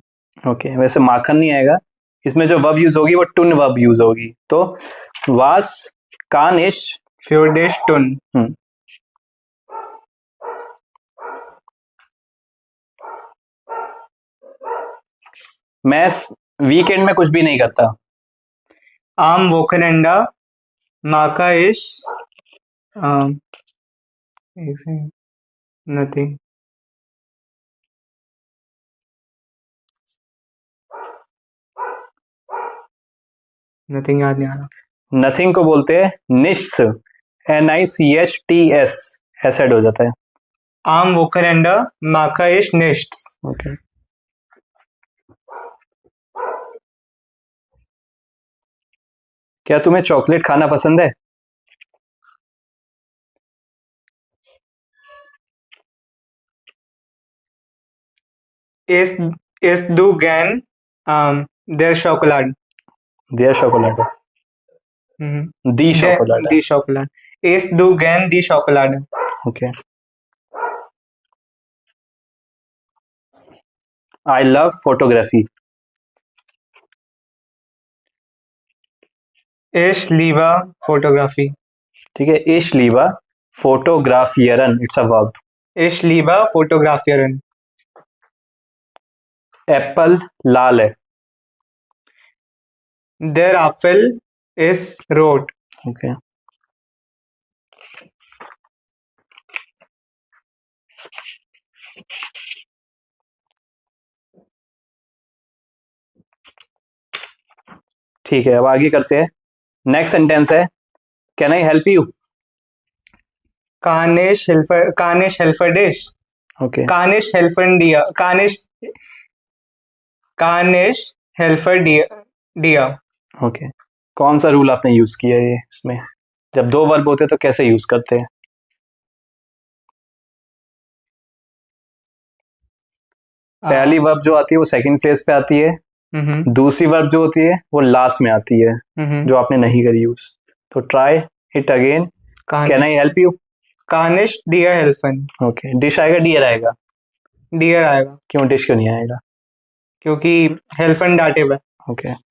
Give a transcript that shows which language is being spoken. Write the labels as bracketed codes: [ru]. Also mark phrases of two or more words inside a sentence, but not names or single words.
[hi] ओके, वैसे माखन नहीं आएगा, इसमें जो वर्ब यूज होगी वो टुन वर्ब यूज होगी. [de] to was kann ich. Für dich tun. [hi] मैं वीकेंड में कुछ भी नहीं करता. [de] Am Wochenende mache ich nothing. [hi] Nothing याद नहीं आ रहा. नथिंग को बोलते हैं निश्स. NICHTS ऐसा हो जाता है. [de] Am Wochenende mache ich nichts. [hi] ओके. क्या तुम्हें चॉकलेट खाना पसंद है? [de] Isst du gern der Schokolade? der Schokolade. die Schokolade. Die Schokolade. Isst du gern die Schokolade? [en] okay. I love photography. [de] Ich liebe Fotografie. [hi] ठीक है, [de] ich liebe Fotografieren, [en] it's a verb. [de] Ich liebe Fotografieren. [hi] एप्पल लाल है. [de] Der Apfel ist rot. [hi] ओके. ठीक है, अब आगे करते हैं. नेक्स्ट सेंटेंस है [en] can I help you? [de] Kann ich helfen dich? [hi] ओके. [de] Kann ich helfen dir? Kann ich helfen dir? [hi] ओके. कौन सा रूल आपने यूज किया है इसमें? जब दो वर्ब होते हैं तो कैसे यूज करते हैं? पहली वर्ब जो आती है वो सेकंड प्लेस पे आती है. दूसरी वर्ब जो होती है वो लास्ट में आती है, जो आपने नहीं करी यूज. तो [en] try it again. can I help you? [de] Kann ich dir helfen? [hi] ओके. डिश आएगा डियर आएगा? Dir आएगा. क्यों डिश क्यों नहीं आएगा? क्योंकि helfen dative है. ओके.